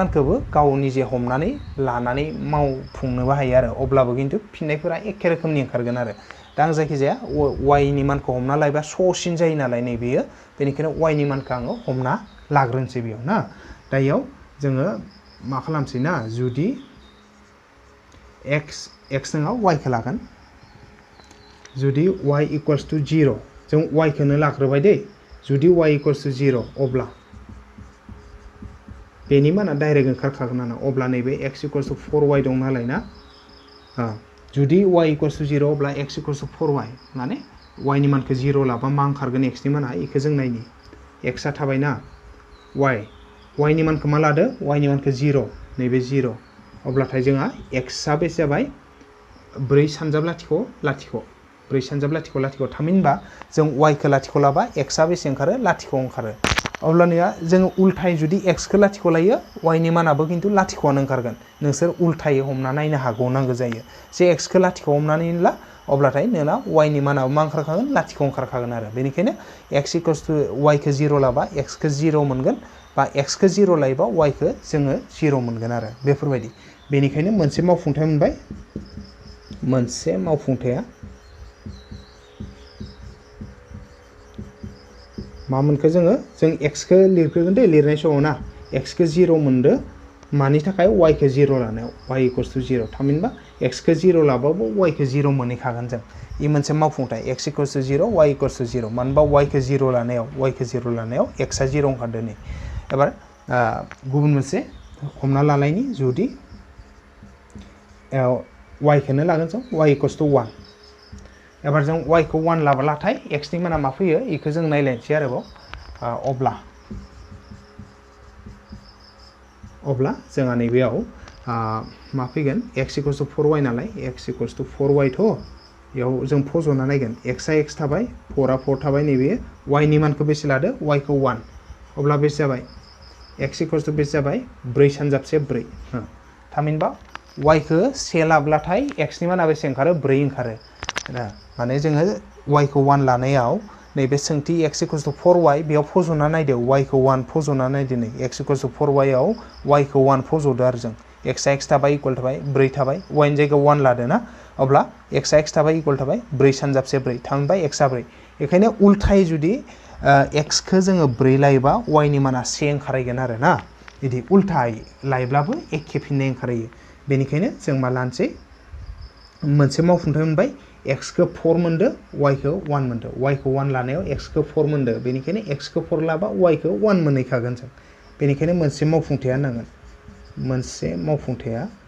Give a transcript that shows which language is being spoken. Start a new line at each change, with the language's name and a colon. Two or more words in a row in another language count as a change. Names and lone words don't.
Bodo: मानखौबो गाव निजे हमनानै लानानै मावफुंनोबो हायो आरो अब्लाबो खिन्थु फिननायफोरा एखे रोखोमनि ओंखारगोन आरो दा आं जायखिजाया y नि मानखौ हमना लायोबा सहसिन जायो नालाय नैबेयो बेनिखायनो y नि मानखौ आङो हमना लाग्रोनोसै बेयाव ना दा इयाव जोङो मा खालामसै ना जुदि x नङा y खौ लागोन जुदि y
English: equals to
Bodo: 0 जों y खौनो लाग्रोबाय दे जुदि y
English: equals to
Bodo: 0 अब्ला बेनि माना डाइरेक्ट ओंखारखागोन ना अब्ला नैबे x
English: equals to
Bodo: 4y दं नालाय ना जुदि y
English: equals to
Bodo: 0 अब्ला x
English: equals to
Bodo: 4y माने y नि मानखौ 0 लाबा मा ओंखारगोन x नि माना इखौ जों नायनि x आ थाबाय ना y नि मानखौ मा लादो y नि मानखौ 0 नैबे 0 अब्लाथाय जोंहा x आ बेसे जाबाय 4 सानजाब लाथिख' लाथिख' 4 सानजाब लाथिख' लाथिख' थामहिनबा जों y खौ लाथिख' लाबा x आ बेसे ओंखारो लाथिख' ओंखारो अब्लानिया जों उल्थाय जुदि x खौ लाथिख' लायो y नि मानाबो किन्तु लाथिख'आनो ओंखारगोन नोंसोर उल्थायै हमना नायनो हागौ नांगौ जायो जे x खौ लाथिख' हमनानै ला अब्लाथाय नोंना y नि मानाबो मा ओंखारखागोन लाथिख' ओंखारखागोन आरो बेनिखायनो x
English: equals to
Bodo: y खौ 0 लाबा x खौ 0 मोनगोन बा x खौ 0 लायोबा y खौ जोङो 0 मोनगोन आरो बेफोरबायदि बेनिखायनो मोनसे मावफुंथाय मोनबाय मोनसे मावफुंथाया मा मोनखो जों x खौ लिरग्रोगोन दे लिरनाय समाव ना x खौ 0 मोनदो मानि थाखाय y खौ 0 लानायाव y
English: equals to
Bodo: 0 थामहिनबा x खौ 0 लाबाबो y खौ 0 मोनहैखागोन जों इ मोनसे मावफुंथाय x
English: equals to
Bodo: 0 y
English: equals to
Bodo: 0 मानोबा y खौ 0 लानायाव x आ 0 ओंखारदो नै एबार गुबुन मोनसे हमना लानायनि जुदि y खौनो लागोन जों y
English: equals to
Bodo: 1 एबार जों y खौ 1 लाब्लाथाय x नि माना मा फैयो इखौ जों नायलायनोसै आरोबाव अब्ला जोंहा नैबेयाव मा फैगोन x
English: equals to
Bodo: 4y नालाय x
English: equals to
Bodo: 4y थ' बेयाव जों फज'ना नायगोन x आ x थाबाय 4 आ 4 थाबाय नैबे y नि मानखौ बेसे लादो y खौ 1 अब्ला बेसे जाबाय x
English: equals to
Bodo: बेसे जाबाय 4 सानजाबसे 4 थामहिनबा y खौ 1 लाब्लाथाय x नि माना बेसे ओंखारो 4 ओंखारो माने जोङो y खौ 1 लानायाव नैबे सोंथि x
English: equals to
Bodo: 4y बेयाव फज'ना नायदो y खौ 1 फज'ना नायदो नै x
English: equals to
Bodo: 4y आव y खौ 1 फज'दो आरो जों x आ x थाबाय इक्वल थाबाय 4 थाबाय y नि जायगायाव 1 लादो ना अब्ला x आ x थाबाय इक्वल थाबाय 4 सानजाबसे 4 थामहिनबा x आ 4 बेखायनो उल्थायै जुदि x खौ जोङो 4 लायोबा y नि माना 1 ओंखारहैगोन आरो ना बिदि उल्थायै लायोब्लाबो एखे फिननाय ओंखारहैयो बेनिखायनो जों मा लानोसै मोनसे मावफुंथाय मोनबाय x खौ 4 मोनदो y खौ 1 मोनदो y खौ 1 लानायाव x खौ 4 मोनदो बेनिखायनो x खौ 4 लाबा y खौ 1 मोनहैखागोन जों बेनिखायनो मोनसे मावफुंथाया नांगोन मोनसे मावफुंथाया